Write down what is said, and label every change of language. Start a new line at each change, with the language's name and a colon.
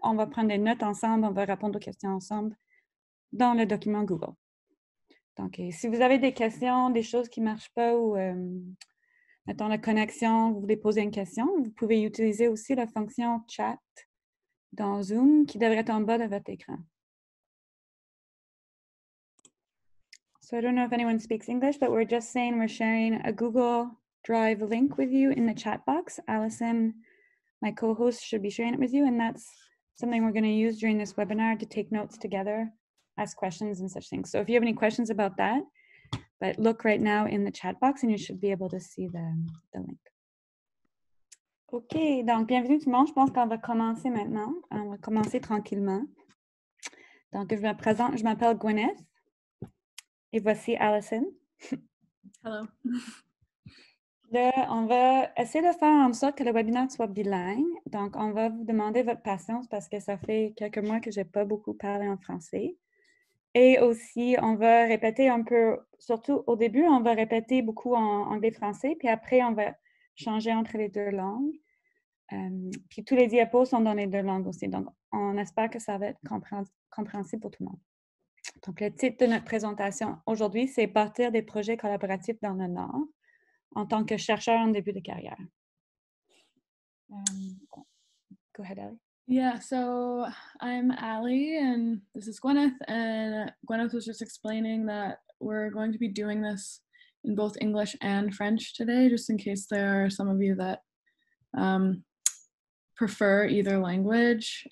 French: On va prendre des notes ensemble, on va répondre aux questions ensemble dans le document Google. Donc, si vous avez des questions, des choses qui ne marchent pas ou, mettons, la connexion, vous voulez poser une question, vous pouvez utiliser aussi la fonction chat dans Zoom qui devrait être en bas de votre écran.
English: So I don't know if anyone speaks English, but we're just saying we're sharing a Google Drive link with you in the chat box. Allyson, my co-host, should be sharing it with you, and that's something we're going to use during this webinar to take notes together, ask questions and such things. So if you have any questions about that, but look right now in the chat box and you should be able to see the link.
French: OK, donc bienvenue tout le monde. Je pense qu'on va commencer maintenant. On va commencer tranquillement. Donc, je me présente, je m'appelle Gwyneth et voici Allyson.
English: Hello.
French: Là, on va essayer de faire en sorte que le webinaire soit bilingue. Donc, on va vous demander votre patience parce que ça fait quelques mois que je n'ai pas beaucoup parlé en français. Et aussi, on va répéter un peu, surtout au début, on va répéter beaucoup en anglais-français, puis après, on va changer entre les deux langues. Puis tous les diapos sont dans les deux langues aussi. Donc, on espère que ça va être compréhensible pour tout le monde. Donc, le titre de notre présentation aujourd'hui, c'est « Bâtir des projets collaboratifs dans le Nord en tant que chercheur en début de carrière ».
English: Go ahead, Allie. Yeah, so I'm Allie and this is Gwyneth, and Gwyneth was just explaining that we're going to be doing this in both English and French today, just in case there are some of you that prefer either language.